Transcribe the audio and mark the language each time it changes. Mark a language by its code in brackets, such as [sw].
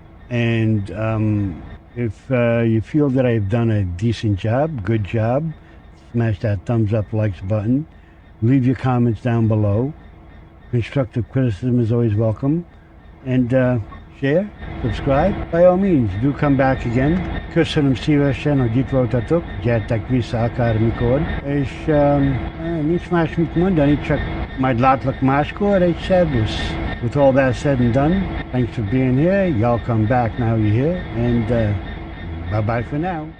[en] And if you feel that I've done a decent job, good job, smash that thumbs up, likes button. Leave your comments down below. Constructive criticism is always welcome. And share, subscribe. By all means, do come back again. [hu] Köszönöm szívesen, hogy itt voltatok. Gyertek vissza akármikor. És nincs más mit mondani, csak majd látlak máskor. Egy szervusz. [en] With all that said and done, thanks for being here. Y'all come back now you're here. And bye-bye for now.